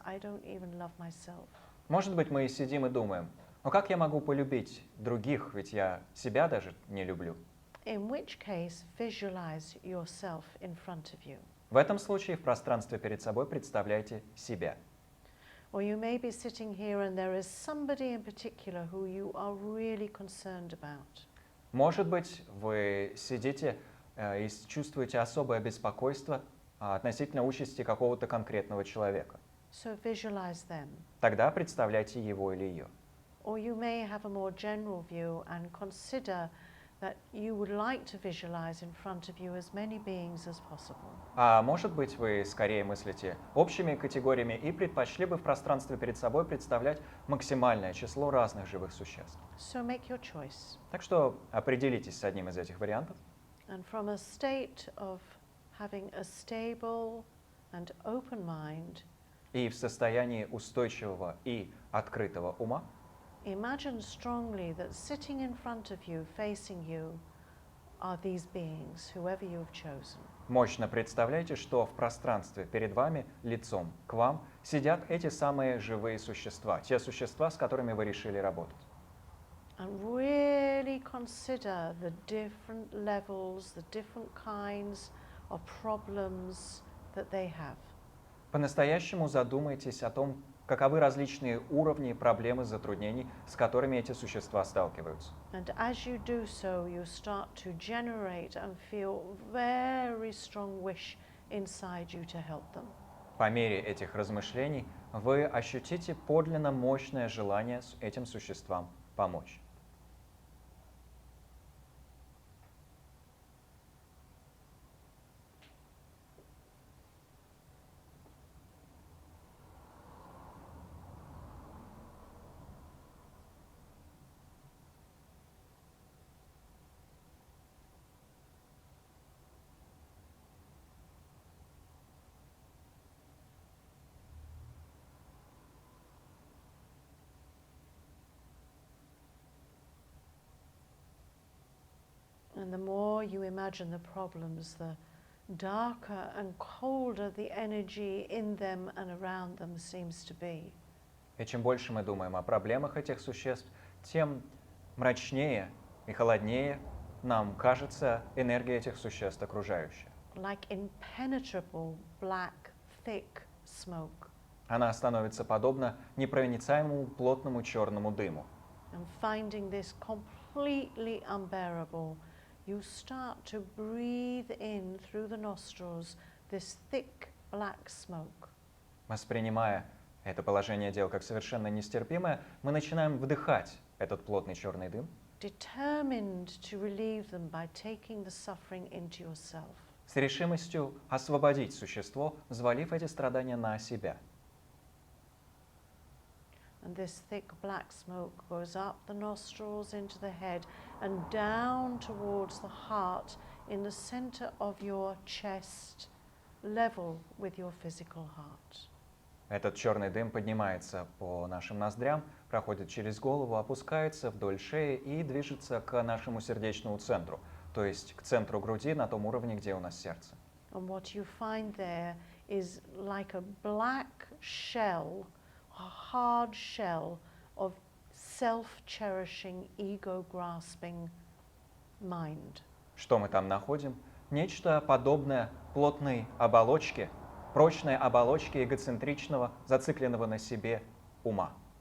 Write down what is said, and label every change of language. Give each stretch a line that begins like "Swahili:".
English: I don't even love myself.
Russian: Может быть, мы сидим и думаем, ну как я могу полюбить других, ведь я себя даже не люблю.
English: In which case, visualize yourself in front of you.
Russian: В этом случае в пространстве перед собой представляйте себя.
English: Or you may be sitting here and there is somebody in particular who you are really concerned about.
Russian: Может быть, вы сидите и чувствуете особое беспокойство относительно участи какого-то конкретного человека.
English: So visualize them.
Russian: Тогда представляйте его или ее.
English: Or you may have a more general view and consider that you would like to visualize in front of you as many beings as possible.
Russian: А может быть, вы скорее мыслите общими категориями и предпочли бы в пространстве перед собой представлять максимальное число разных живых существ.
English: So make your choice.
Russian: Так что определитесь с одним из этих вариантов.
English: And from a state of having a stable and open mind,
Russian: И в состоянии устойчивого и открытого ума
English: imagine strongly that sitting in front of you, facing you, are these beings, whoever you have chosen.
Russian: мощно представляйте, что в пространстве перед вами, лицом к вам, сидят эти самые живые существа, те существа, с которыми вы решили работать.
English: And really consider the different levels, the different kinds of problems that they have.
Russian: По-настоящему задумайтесь о том, каковы различные уровни проблем и затруднений, с которыми эти существа сталкиваются.
English: And as you do so, you start to generate and feel very strong wish inside you to help them.
Russian: По мере этих размышлений вы ощутите подлинно мощное желание этим существам помочь.
English: And the more you imagine the problems, the darker and colder the energy in them and around them seems to be.
Russian: И чем больше мы думаем о проблемах этих существ, тем мрачнее и холоднее нам кажется энергия этих существ окружающая.
English: Like impenetrable black, thick smoke.
Russian: Она становится подобна непроницаемому плотному черному дыму.
English: And finding this completely unbearable, you start to breathe in through the nostrils this thick black smoke.
Russian: Воспринимая это положение дел как совершенно нестерпимое, мы начинаем вдыхать этот плотный черный дым,
English: Determined to relieve them by taking the suffering into yourself.
Russian: с решимостью освободить существо, взвалив эти страдания на себя.
English: And this thick black smoke goes up the nostrils into the head and down towards the heart in the center of your chest, level with your physical heart.
Russian: Этот черный дым поднимается по нашим ноздрям, проходит через голову, опускается вдоль шеи и движется к нашему сердечному центру, то есть к центру груди на том уровне, где у нас сердце.
English: And what you find there is like a black shell, a hard shell of self-cherishing, ego-grasping mind.
Russian: Что мы там находим? Нечто подобное плотной оболочке, прочной оболочке эгоцентричного, зацикленного на себе ума.